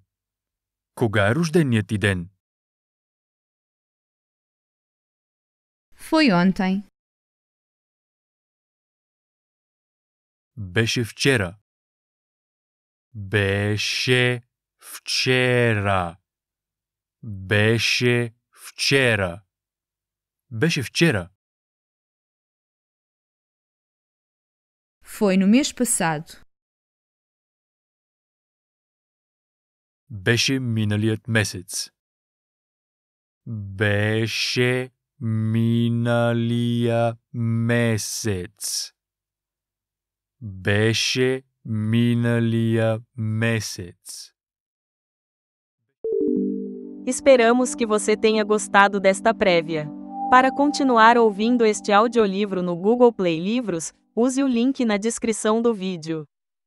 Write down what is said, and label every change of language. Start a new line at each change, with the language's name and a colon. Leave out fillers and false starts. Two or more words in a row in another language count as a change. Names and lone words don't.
Bulgarian: Кога е рожденият ти ден?
Portuguese: Foi ontem.
Bulgarian: Беше вчера. Беше вчера. Беше вчера. Беше вчера.
Portuguese: Foi no mês passado.
Bulgarian: Беше миналият месец. Беше миналия месец. Беше миналия месец.
Portuguese: Esperamos que você tenha gostado desta prévia. Para continuar ouvindo este audiolivro no Google Play Livros, use o link na descrição do vídeo.